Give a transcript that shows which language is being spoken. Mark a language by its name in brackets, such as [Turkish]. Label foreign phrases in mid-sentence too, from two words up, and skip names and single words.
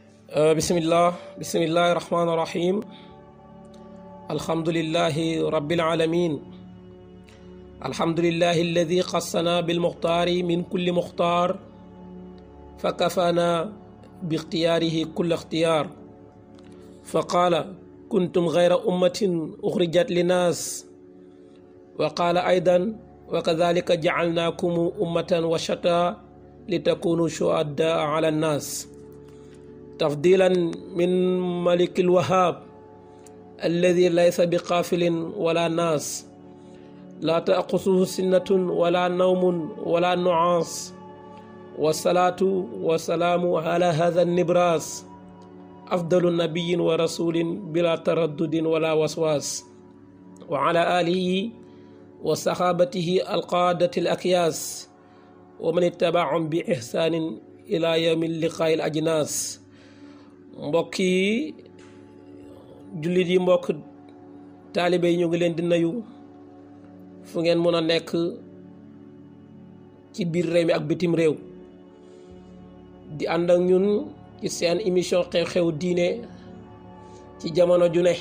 [Arabic] بسم الله الرحمن الرحيم الحمد لله رب العالمين الحمد لله الذي خصنا بالمختار من كل مختار فكفانا باختياره كل اختيار فقال كنتم خير أمة أخرجت للناس وقال أيضا وكذلك جعلناكم أمة وسطا لتكونوا شهداء على الناس تفضيلا من ملك الوهاب الذي ليس بقافل ولا ناس لا تأخذه سنة ولا نوم ولا نعاس والصلاة والسلام على هذا النبراس أفضل نبي ورسول بلا تردد ولا وسواس وعلى آله وصحابته القادة الأكياس ومن اتبعهم بإحسان إلى يوم اللقاء الأجناس [Wolof] mbokki jullit yi mbokk taalibe yi ñu ngi leen di nuyu fu ngeen mën a nekk ci biir réew mi ak bitim réew di ànd ak ñun ci seen émission xew-xew diine ci jamono ju ne.